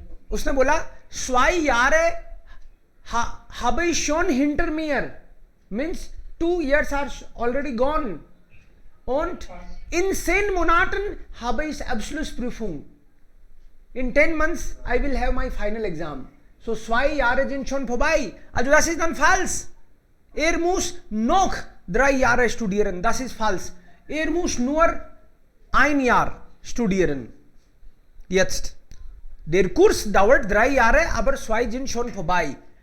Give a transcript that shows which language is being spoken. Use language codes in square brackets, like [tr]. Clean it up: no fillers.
[hi] उसने बोला [de] 2 Jahre habe ich schon hinter mir, [en] means 2 years are already gone. [de] Und in 10 Monaten habe ich Abschlussprüfung. [en] In 10 months I will have my final exam. [de] So 2 Jahre sind schon vorbei. Also das ist dann falsch. Er muss noch 3 Jahre studieren. Das ist falsch. Er muss nur 1 Jahr studieren. Jetzt. Der Kurs dauert 3 Jahre, aber 2 sind schon vorbei.